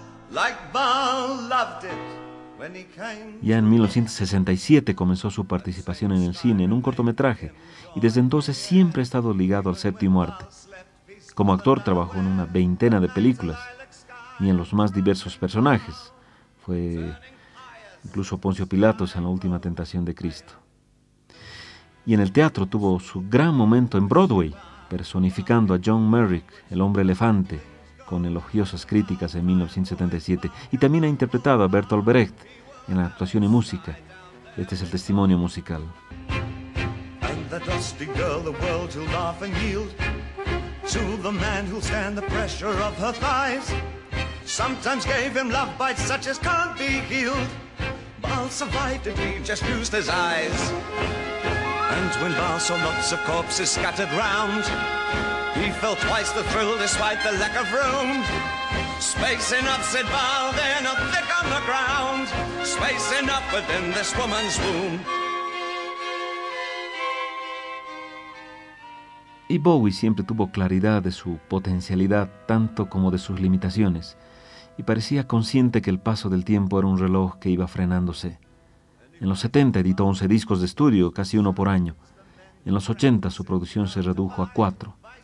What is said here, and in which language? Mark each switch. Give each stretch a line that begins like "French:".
English: Like Ball loved it when he came.
Spanish: Ya en 1967 comenzó su participación en el cine en un cortometraje y desde entonces siempre ha estado ligado al séptimo arte. Como actor trabajó en una veintena de películas y en los más diversos personajes. Fue incluso Poncio Pilatos en La Última Tentación de Cristo. Y en el teatro tuvo su gran momento en Broadway, personificando a John Merrick, el hombre elefante, con elogiosas críticas en 1977, y también ha interpretado a Bertolt Brecht en la actuación y música. Este es el testimonio musical.
English: And the dusty girl, the world who'll laugh and yield to the man who'll stand the pressure of her thighs, sometimes gave him love bites such as can't be healed. Baal survived if he just used his eyes. And when Baal saw lots of corpses scattered round, he felt twice the thrill despite the lack of room. Space enough, said Baal, they're not thick on the ground. Space enough within this woman's womb.
Spanish: Y Bowie siempre tuvo claridad de su potencialidad, tanto como de sus limitaciones, y parecía consciente que el paso del tiempo era un reloj que iba frenándose. En los 70 editó 11 discos de estudio, casi uno por año. En los 80 su producción se redujo a 4.